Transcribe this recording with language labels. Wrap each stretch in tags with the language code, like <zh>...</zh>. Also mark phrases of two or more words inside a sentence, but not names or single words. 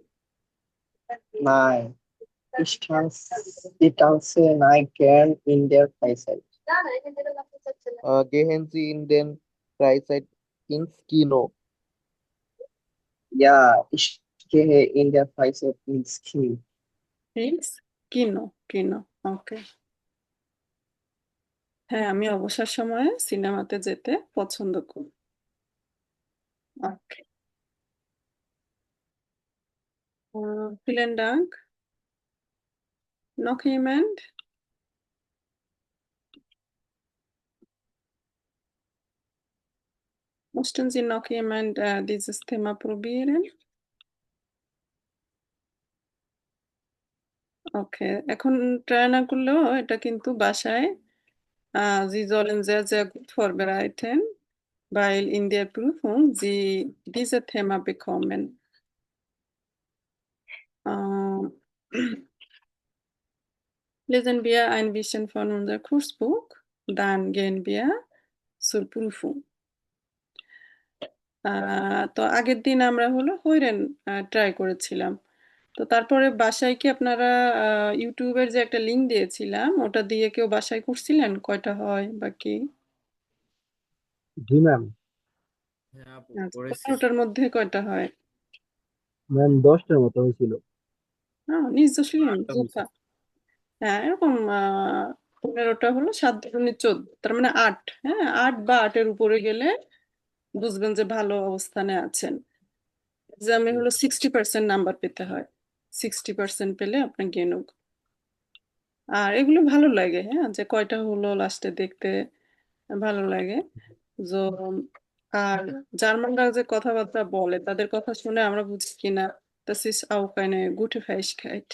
<de>Nein, ich tanze nicht gern in der Freizeit. Gehen Sie in den Freizeit ins Kino? Ja, ich gehe in der Freizeit ins Kino.</de> <bn>প্লিজ কিনো কিনো ওকে। হ্যাঁ, আমি অবসর সময়ে সিনেমাতে যেতে পছন্দ করি।</bn> <de>ওকে। vielen Dank. Noch jemand? Möchten Sie noch jemand dieses Thema probieren? Okay,</de> <bn>এখন ট্রাই না করলেও এটা কিন্তু বাসায়</bn> <de>Sie sollen sehr, sehr gut vorbereiten, weil in der Prüfung Sie dieses Thema bekommen. Ähm, lesen wir ein bisschen von unserem Kursbuch, dann gehen wir zur Prüfung.</de> <bn>তো আগের দিন আমরা হলো হইরেন ট্রাই করেছিলাম। তো তারপরে বাসায় কি আপনারা ইউটিউবের যে একটা লিঙ্ক দিয়েছিলাম ওটা দিয়ে কেউ বাসায় করছিলেন কয়টা হয় বা কি? জি ম্যাম। হ্যাঁ আপু আচ্ছা, করেছি। 15টার মধ্যে কয়টা হয়? ম্যাম 10টার মতো হয়েছিল।</bn> <de>nicht so schlimm,</de> <bn>আটটা হয়েছে। super. হ্যাঁ, এরকম 15টা হলো 7 দুগুণে 14, তার মানে 8, হ্যাঁ? 8 বা 8 এর উপরে গেলে বুঝবেন যে ভালো অবস্থানে আছেন। এক্সামে হলো 60% নাম্বার পেতে হয়। 60% পেলে আপনার গেনুক। আর এগুলো ভালো লাগে, হ্যাঁ? যে কয়টা হলো লাস্টে দেখতে ভালো লাগে। So, আর জার্মানরা যে কথাবার্তা বলে তাদের কথা শুনে আমরা বুঝি কিনা</bn> <de>das ist auch eine gute Fähigkeit.</de>